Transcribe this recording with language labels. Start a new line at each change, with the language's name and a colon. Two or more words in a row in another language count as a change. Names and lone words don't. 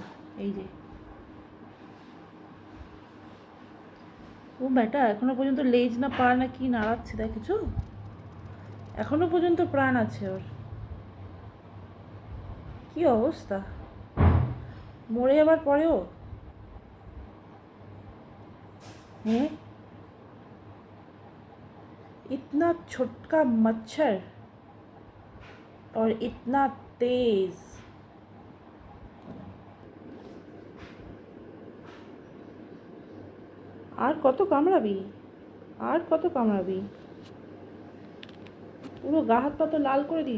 Bangla: এই যে ও বেটা এখনো পর্যন্ত লেজ না পা না কি নাড়াচ্ছে, দেখেছো? এখনো পর্যন্ত প্রাণ আছে ওর। কি অবস্থা, মরে যাবার পরেও। হ্যাঁ,
Hindi: इतना छोटका मच्छर और इतना तेज।
Bangla: আর কত কামড়াবি, আর কত কামড়াবি? পুরো গা হাত পা তো লাল করে দিই।